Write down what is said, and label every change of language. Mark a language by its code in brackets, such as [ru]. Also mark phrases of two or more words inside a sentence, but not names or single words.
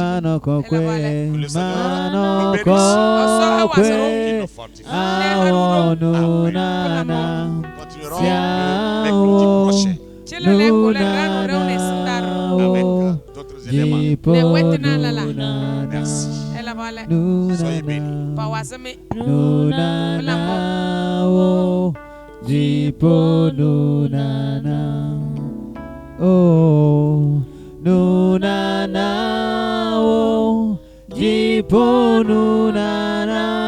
[fr] Que le Seigneur nous bénisse et nous fortifie. Amen. Continuerons le mercredi prochain avec d'autres éléments. Merci. Soyez bénis. Oh, no na na oh, jipo no na na